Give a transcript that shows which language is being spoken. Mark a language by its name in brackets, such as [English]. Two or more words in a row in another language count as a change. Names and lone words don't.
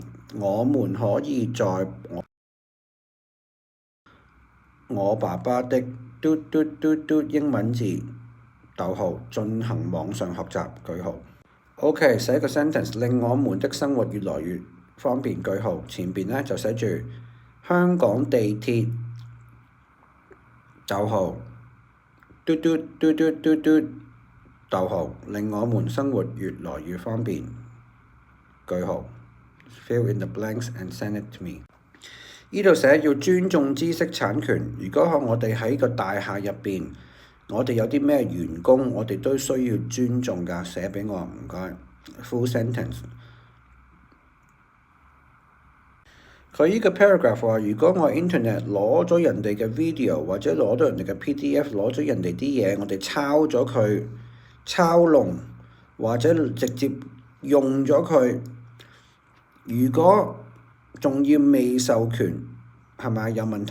[Cantonese] 我們可以在我爸爸的英文字進行網上學習句號。OK， 寫個 sentence， 令我們的生活越來越方便句號。前邊呢就寫住香港地鐵令我們生活越來越方便句號。 [English] Fill in the blanks and send it to me。 [Cantonese] 呢度寫要尊重知識產權。如果我哋喺個大廈入邊，我哋有啲咩員工，我哋都需要尊重㗎。寫俾我，唔該。 [English] Full sentence。 [Cantonese] 佢呢個 paragraph 話，如果我 internet 攞咗人哋嘅 video 或者攞咗人哋嘅 PDF， 攞咗人哋啲嘢，我哋抄咗佢，抄弄或者直接用咗佢，如果仲要未授權，係咪有問題？